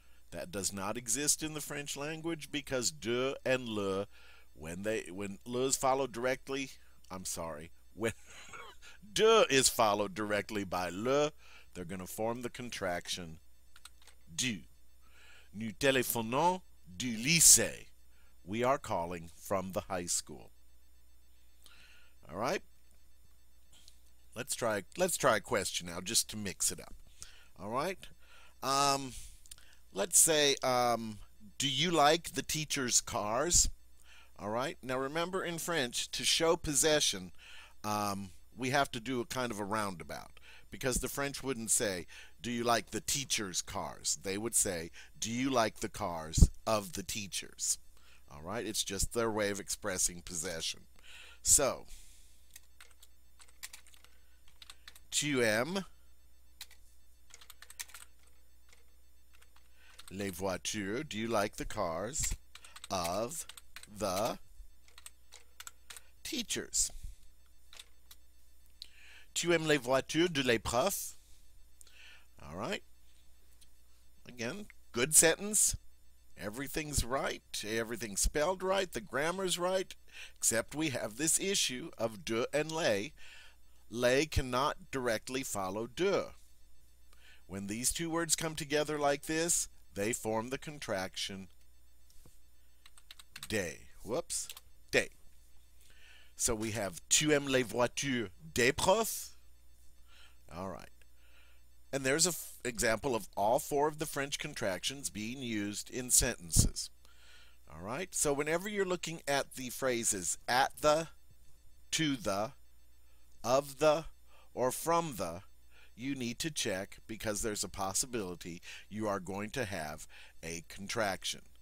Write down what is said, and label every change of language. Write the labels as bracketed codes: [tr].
[en] That does not exist in the French language because de and le, when le is followed directly, when de is followed directly by le, they're going to form the contraction du. [fr] Nous téléphonons du lycée. [en] We are calling from the high school. All right? Let's try a question now just to mix it up. All right? Let's say, do you like the teacher's cars? All right. Now remember, in French, to show possession, we have to do a kind of a roundabout because the French wouldn't say, do you like the teacher's cars? They would say, do you like the cars of the teachers? All right. It's just their way of expressing possession. [fr] So, tu aimes les voitures? [en] Do you like the cars of the teachers? [fr] Tu aimes les voitures de les profs? [en] All right. Again, good sentence. Everything's right. Everything's spelled right. The grammar's right. Except we have this issue of de and les. Les cannot directly follow de. When these two words come together like this, they form the contraction des. Whoops. Des. So we have [fr] tu aimes les voitures des profs? [en] All right. And there's an example of all four of the French contractions being used in sentences. All right. So whenever you're looking at the phrases at the, to the, of the, or from the, you need to check because there's a possibility you are going to have a contraction.